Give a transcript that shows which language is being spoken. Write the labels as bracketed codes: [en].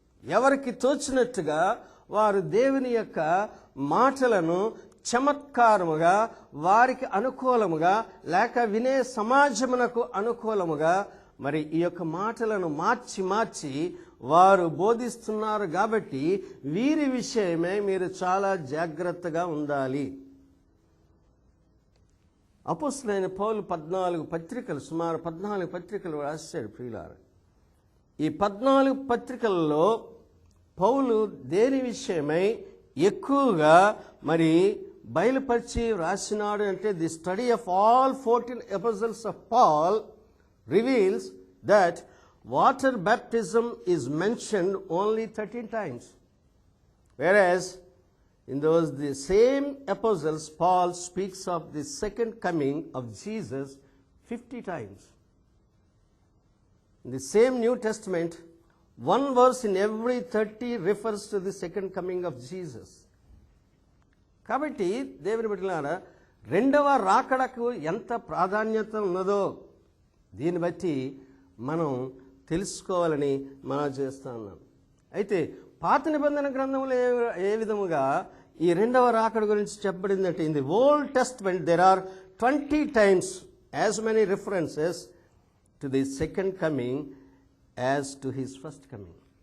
[te] ఎవరికి తోచినట్టుగా వారు దేవుని యొక్క మాటలను చమత్కారముగా, వారికి అనుకూలముగా, లేక వినే సమాజమునకు అనుకూలముగా మరి ఈ యొక్క మాటలను మార్చి వారు బోధిస్తున్నారు. కాబట్టి వీరి విషయమే మీరు చాలా జాగ్రత్తగా ఉండాలి. అపోస్తలుడైన పౌలు 14 పత్రికలు, సుమారు 14 పత్రికలు రాశాడు ప్రియులారా. ఈ 14 పత్రికలలో పౌలు దేని విషయమై ఎక్కువగా మరి బయలుపరిచి రాసినాడు అంటే, [en] The study of all 14 episodes of Paul reveals that water baptism is mentioned only 13 times, whereas in the same epistles Paul speaks of the second coming of Jesus 50 times. In the same New Testament, one verse in every 30 refers to the second coming of Jesus. [te] కాబట్టి దేవుని బిడ్డలారా, రెండవ రాకడకు ఎంత ప్రాధాన్యత ఉన్నదో దీన్ని బట్టి మనం తెలుసుకోవాలని మనం చేస్తా ఉన్నాం. అయితే పాత నిబంధన గ్రంథంలో ఏ విధముగా ఈ రెండవ రాకడ గురించి చెప్పబడిందంటే, in the old testament there are 20 times as many references to the second coming as to his first coming.